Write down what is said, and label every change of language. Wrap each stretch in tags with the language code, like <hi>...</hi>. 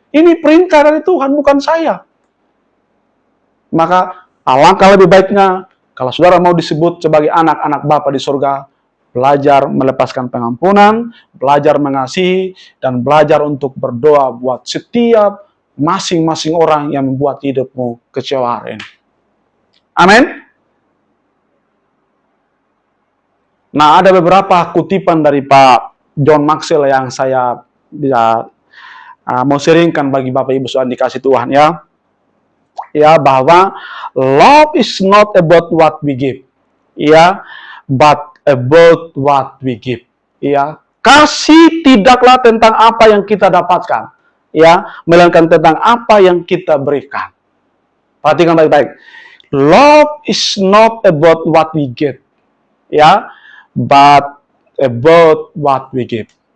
<id>Ini perintah dari Tuhan, bukan saya. Maka alangkah lebih baiknya kalau saudara mau disebut sebagai anak-anak Bapa di surga, belajar melepaskan pengampunan, belajar mengasihi, dan belajar untuk berdoa buat setiap masing-masing orang yang membuat hidupmu kecewa hari ini. Amin. Nah, ada beberapa kutipan dari Pak John Maxwell yang saya bisa mau sharingkan bagi Bapak Ibu yang dikasih Tuhan, ya. Ya, bahwa</id> <en>love is not about what we give, ya, but about what we give.</en> <id>Ya, kasih tidaklah tentang apa yang kita dapatkan, ya, melainkan tentang apa yang kita berikan. Perhatikan baik-baik.</id> <en>Love is not about what we get, ya, but about what we give.</en>